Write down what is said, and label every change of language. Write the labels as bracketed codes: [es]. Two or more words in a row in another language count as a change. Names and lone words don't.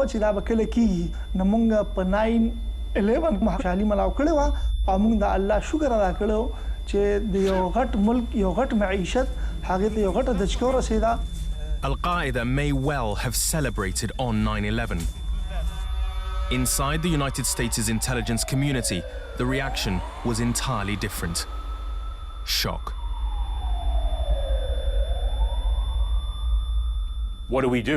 [ps] چې دا به کله کېږي نو مونږ په 9/11 خوشحالي ملاو کړې وه او مونږ د الله شکر ادا کړی چې د یو غټ ملک یو غټ معیشت هغې ته یو غټه دچکه ورسېده. [en] Al-Qaeda may well have celebrated on 9/11. Inside the United States' intelligence community, the reaction was entirely different. Shock. What do we do?